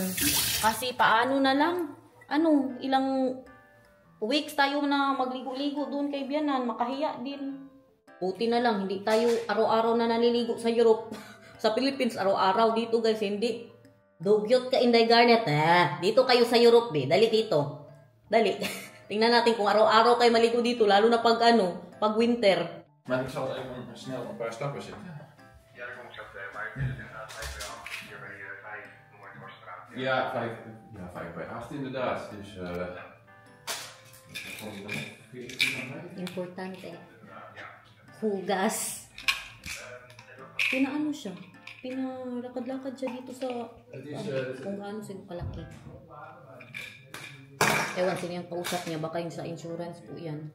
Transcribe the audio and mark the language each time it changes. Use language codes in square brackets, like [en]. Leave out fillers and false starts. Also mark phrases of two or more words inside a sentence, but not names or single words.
[tl] Kasi paano na lang, ilang weeks tayo na magligo-ligo doon kay Bianan, makahiya din. Buti na lang, hindi tayo araw-araw na naliligo sa Europe. Sa Philippines, araw-araw dito guys, hindi. Dugyot ka, Inday Garnet. Dito kayo sa Europe, be. Dali dito. Dali. Tingnan natin kung araw-araw kayo maligo dito, lalo na pag pag winter. [nl] Maar ik zal even snel een paar stappen zetten. Ja, dat komt zo ver, maar het is inderdaad 5 bij 8 hier bij 5 Noordhorstraat. Ja, 5 bij 8 inderdaad. Dus [tl] Importante. Hugas. Pinaano siya? Pinalakad-lakad siya dito sa kung gaano siya kalaki. Ewan sino yung kausap niya, baka yung sa insurance po yan.